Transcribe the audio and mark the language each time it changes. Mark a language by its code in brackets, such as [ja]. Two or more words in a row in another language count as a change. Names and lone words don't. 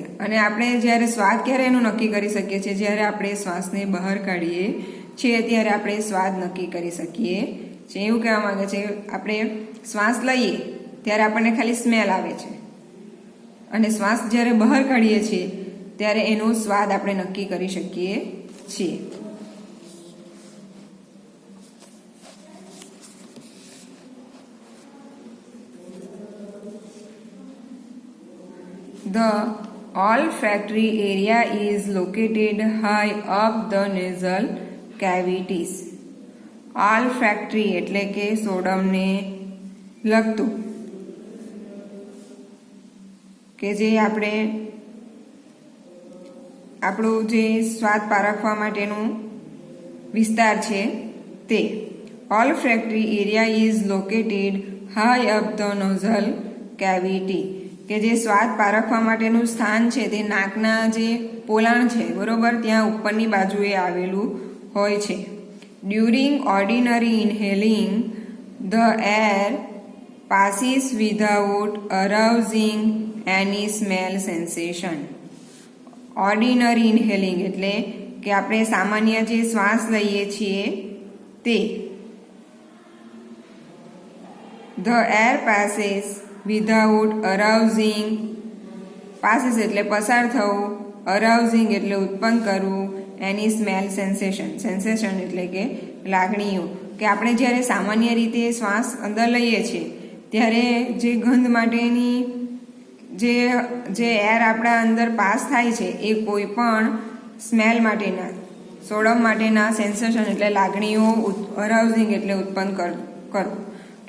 [gu] અને આપણે જ્યારે સ્વાદ ક્યારે એનું નક્કી કરી શકીએ છીએ? જ્યારે આપણે શ્વાસને બહાર કાઢીએ છીએ ત્યારે આપણે સ્વાદ નક્કી કરી શકીએ છીએ. એવું કહેવા માંગે છે આપણે શ્વાસ લઈએ ત્યારે આપણને ખાલી સ્મેલ આવે છે, અને શ્વાસ જ્યારે બહાર કાઢીએ છીએ ત્યારે એનો સ્વાદ આપણે નક્કી કરી શકીએ છીએ. [en] The olfactory area is located high up the nasal cavities. [gu] olfactory એટલે કે સોડમને લગતું, કે જે આપણે આપણું જે સ્વાદ પારખવા માટેનું વિસ્તાર છે તે. [en] olfactory area is located high up the nasal cavity, [gu] કે જે સ્વાદ પારખવા માટેનું સ્થાન છે તે નાકના જે પોલાણ છે, બરોબર, ત્યાં ઉપરની બાજુએ આવેલું હોય છે. [en] During ordinary inhaling the air passes without arousing any smell sensation. ordinary inhaling [gu] એટલે કે આપણે સામાન્ય જે શ્વાસ લઈએ છીએ તે. [en] the air passes without arousing, [gu] passes એટલે પસાર થવું, arousing એટલે ઉત્પન્ન કરવું, એની [en] smell sensation, [gu] સેન્સેશન એટલે કે લાગણીઓ. કે આપણે જ્યારે સામાન્ય રીતે શ્વાસ અંદર લઈએ છીએ ત્યારે જે ગંધ માટેની જે એર આપણા અંદર પાસ થાય છે એ કોઈ પણ સ્મેલ માટેના, સોડમ માટેના સેન્સેશન એટલે લાગણીઓ, અરાઉઝિંગ એટલે ઉત્પન્ન કરવું.